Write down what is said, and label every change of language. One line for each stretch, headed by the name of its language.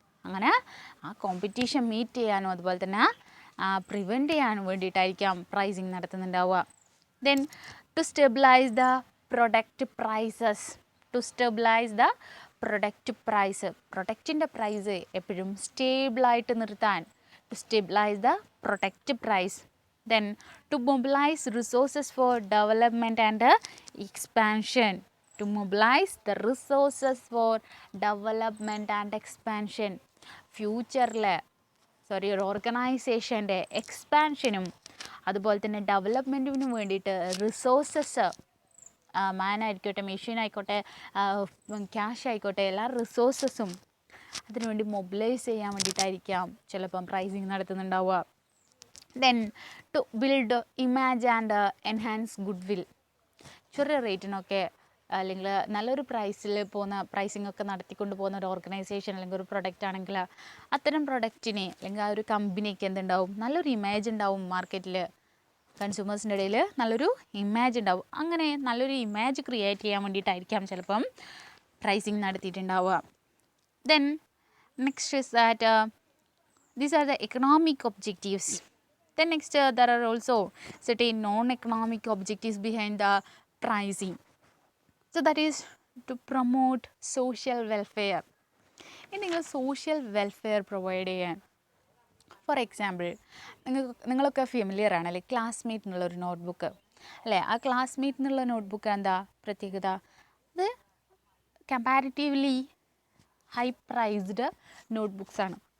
Malayalam: അങ്ങനെ ആ competition meet ചെയ്യാനും അതുപോലെ തന്നെ പ്രിവെൻറ്റ് ചെയ്യാനും വേണ്ടിയിട്ടായിരിക്കാം pricing നടത്തുന്നുണ്ടാവുക.
English: Then to stabilize the product prices. To stabilize the product price,
Malayalam: പ്രൊഡക്റ്റിൻ്റെ price എപ്പോഴും സ്റ്റേബിളായിട്ട് നിർത്താൻ.
English: To stabilise the product price. Then to mobilize resources for development and expansion. To mobilize the resources for development and expansion.
Malayalam: ഫ്യൂച്ചറിൽ ഒരു ഓർഗനൈസേഷൻ്റെ എക്സ്പാൻഷനും അതുപോലെ തന്നെ ഡെവലപ്മെൻറ്റിനും വേണ്ടിയിട്ട് resources, മാൻ ആയിക്കോട്ടെ, machine ആയിക്കോട്ടെ, cash ആയിക്കോട്ടെ, എല്ലാ റിസോഴ്സസും അതിനുവേണ്ടി മൊബിലൈസ് ചെയ്യാൻ വേണ്ടിയിട്ടായിരിക്കാം ചിലപ്പം pricing നടത്തുന്നുണ്ടാവുക.
English: Then to build image and enhance goodwill.
Malayalam: ചെറിയ റേറ്റിനൊക്കെ അല്ലെങ്കിൽ നല്ലൊരു പ്രൈസിൽ പോകുന്ന പ്രൈസിംഗ് ഒക്കെ നടത്തിക്കൊണ്ട് പോകുന്ന ഒരു ഓർഗനൈസേഷൻ അല്ലെങ്കിൽ ഒരു പ്രൊഡക്റ്റ് ആണെങ്കിൽ അത്തരം പ്രൊഡക്റ്റിന് അല്ലെങ്കിൽ ആ ഒരു കമ്പനിക്ക് എന്തുണ്ടാവും, നല്ലൊരു ഇമേജ് ഉണ്ടാവും മാർക്കറ്റിൽ, കൺസ്യൂമേഴ്സിൻ്റെ ഇടയിൽ നല്ലൊരു ഇമേജ് ഉണ്ടാവും. അങ്ങനെ നല്ലൊരു ഇമേജ് ക്രിയേറ്റ് ചെയ്യാൻ വേണ്ടിയിട്ടായിരിക്കാം ചിലപ്പം pricing നടത്തിയിട്ടുണ്ടാവുക.
English: Then next is that these are the economic objectives. Then next there are also certain non-economic objectives behind the pricing. So that is to promote social welfare.
Malayalam: എന്തെങ്കിലും social welfare provide ചെയ്യാൻ.
English: for example,
Malayalam: നിങ്ങളൊക്കെ familiar ആണ് അല്ലേ classmate എന്നുള്ളൊരു notebook, അല്ലേ? ആ classmate എന്നുള്ള notebook എന്താ പ്രത്യേകത? അത്
English: comparatively high priced
Malayalam: നോട്ട്ബുക്സാണ്.